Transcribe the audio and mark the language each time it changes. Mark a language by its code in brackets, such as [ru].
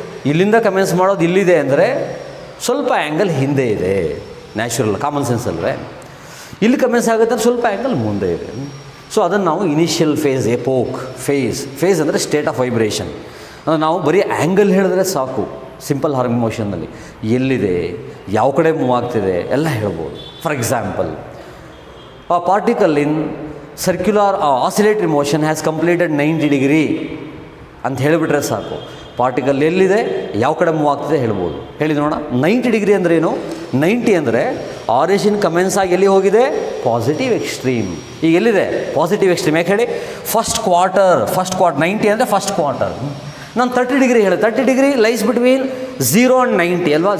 [kn] ಇಲ್ಲಿಂದ ಕಮೆನ್ಸ್ ಮಾಡೋದು ಇಲ್ಲಿದೆ ಅಂದರೆ ಸ್ವಲ್ಪ ಆ್ಯಂಗಲ್ ಹಿಂದೆ ಇದೆ, ನ್ಯಾಚುರಲ್ ಕಾಮನ್ ಸೆನ್ಸ್ ಅಲ್ವೇ. ಇಲ್ಲಿ ಕಮೆನ್ಸ್ ಆಗುತ್ತೆ ಅಂದರೆ ಸ್ವಲ್ಪ ಆ್ಯಂಗಲ್ ಮುಂದೆ ಇದೆ. ಸೊ ಅದನ್ನು ನಾವು ಇನಿಷಿಯಲ್ ಫೇಸ್, ಎಪೋಕ್, ಫೇಸ್ ಅಂದರೆ ಸ್ಟೇಟ್ ಆಫ್ ವೈಬ್ರೇಷನ್. ನಾವು ಬರೀ ಆ್ಯಂಗಲ್ ಹೇಳಿದ್ರೆ ಸಾಕು, ಸಿಂಪಲ್ ಹಾರ್ಮೋನಿಕ್ ಮೋಷನ್ನಲ್ಲಿ ಎಲ್ಲಿದೆ, ಯಾವ ಕಡೆ ಮೂವ್ ಆಗ್ತಿದೆ ಎಲ್ಲ ಹೇಳ್ಬೋದು. [en] for example, a particle in circular oscillatory motion has completed 90 degree [kn] ಅಂತ ಹೇಳಿಬಿಟ್ರೆ ಸಾಕು. ಪಾರ್ಟಿಕಲ್ ಎಲ್ಲಿದೆ, ಯಾವ ಕಡೆ ಮೂವ್ ಆಗ್ತಿದೆ ಹೇಳ್ಬೋದು. ಹೇಳಿ ನೋಡೋಣ, 90 ಡಿಗ್ರಿ ಅಂದರೆ ಏನು? 90 ಅಂದರೆ ಆರಿಜಿನ್ ಕಮೆನ್ಸ್ ಆಗಿ ಎಲ್ಲಿ ಹೋಗಿದೆ, ಪಾಸಿಟಿವ್ ಎಕ್ಸ್ಟ್ರೀಮ್. ಈಗ ಎಲ್ಲಿದೆ ಪಾಸಿಟಿವ್ ಎಕ್ಸ್ಟ್ರೀಮ್, ಯಾಕೆ ಹೇಳಿ, ಫಸ್ಟ್ ಕ್ವಾರ್ಟರ್ 90 ಅಂದರೆ ಫಸ್ಟ್ ಕ್ವಾರ್ಟರ್. ನಾನು 30 ಡಿಗ್ರಿ ಹೇಳಿ, 30 ಡಿಗ್ರಿ [en] lies between 0 and 90 [kn] ಅಲ್ವಾ.